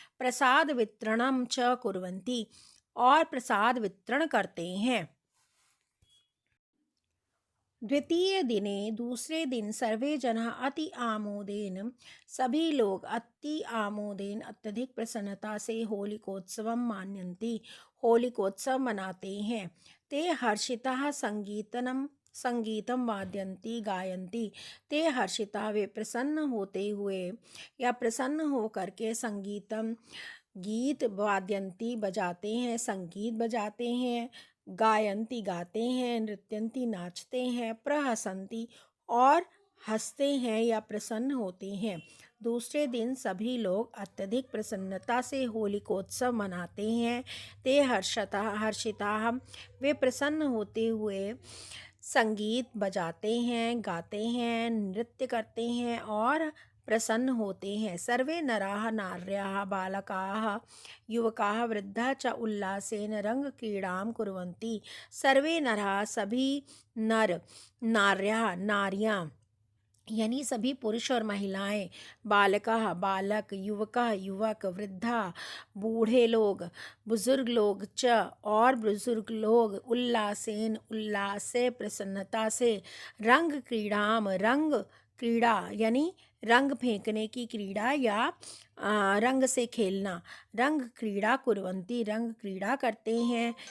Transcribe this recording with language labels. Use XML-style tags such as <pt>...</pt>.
<sa>प्रसाद वितरणम च कुर्वन्ति,</sa> <hi>और प्रसाद वितरण करते हैं।</hi> <sa>द्वितीय दिने,</sa> <hi>दूसरे दिन,</hi> <sa>सर्वे जनाः अति आमोदेन,</sa> <hi>सभी लोग अति आमोदेन, अत्यधिक प्रसन्नता से</hi> <sa>होलिकोत्सवम मानयन्ति,</sa> <hi>होलिकोत्सव मनाते हैं।</hi> <sa>ते हर्षिताः संगीतम वादयन्ति गायन्ति।</sa> <hi>ते हर्षिता, वे प्रसन्न होते हुए या प्रसन्न होकर के, संगीतम गीत, वाद्यंती बजाते हैं, संगीत बजाते हैं, गायंती गाते हैं, नृत्यंती नाचते हैं, प्रहसंती और हंसते हैं या प्रसन्न होते हैं। दूसरे दिन सभी लोग अत्यधिक प्रसन्नता से होलिकोत्सव मनाते हैं। ते हर्षिता, वे प्रसन्न होते हुए संगीत बजाते हैं, गाते हैं, नृत्य करते हैं और प्रसन्न होते हैं।</hi> <sa>सर्वे नराः नार्याः बालकाः युवकाः वृद्धाः च उल्लासेन रंगक्रीडां कुर्वन्ति।</sa> <hi>सर्वे नराः, सभी नर, नार्याः, नारियां यानी सभी पुरुष और महिलाएं, बालकाः, बालक, युवकाः, युवक, वृद्धा, बूढ़े लोग, बुजुर्ग लोग च, और बुजुर्ग लोग, उल्लासेन, उल्लास से, प्रसन्नता से, रंग क्रीडाम, रंग क्रीड़ा यानी रंग फेंकने की क्रीड़ा या रंग से खेलना, रंग क्रीड़ा कुर्वन्ति, रंग क्रीड़ा करते हैं।</hi>